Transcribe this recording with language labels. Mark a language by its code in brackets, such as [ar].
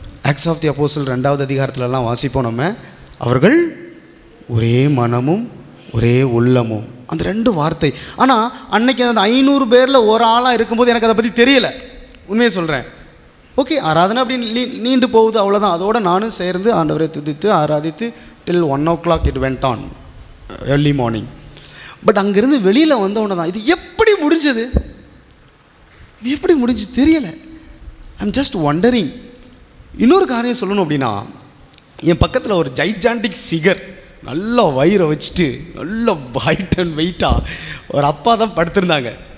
[ta] Acts of the apostle 2வது அதிகாரத்துலலாம் வாசிப்போம் நம்ம. அவர்கள் ஒரே மனமும் ஒரே உள்ளமும், அந்த 2 வார்த்தை. ஆனால் அன்னைக்கு அந்த 500 பேரில் ஒரு ஆளாக இருக்கும்போது எனக்கு அதை பற்றி தெரியலை, உண்மையை சொல்கிறேன். ஓகே, ஆராதனை அப்படின்னு நீண்டு போகுது, அவ்வளோதான். அதோடு நானும் சேர்ந்து ஆண்டவரை துதித்து ஆராதித்து [en] till 1 o'clock it went on, early morning. [ta] But அங்கேருந்து வெளியில் வந்தவொடனே தான் இது எப்படி முடிஞ்சது, இது எப்படி முடிஞ்சு தெரியலை. [en] I'm just wondering. [ta] இன்னொரு காரியம் சொல்லணும் அப்படின்னா, என் பக்கத்தில் ஒரு ஜைஜாண்டிக் ஃபிகர் நல்லா வயிறை வச்சுட்டு நல்லா ஹைட் அண்ட் வெயிட்டாக ஒரு அப்பா தான் படுத்திருந்தாங்க.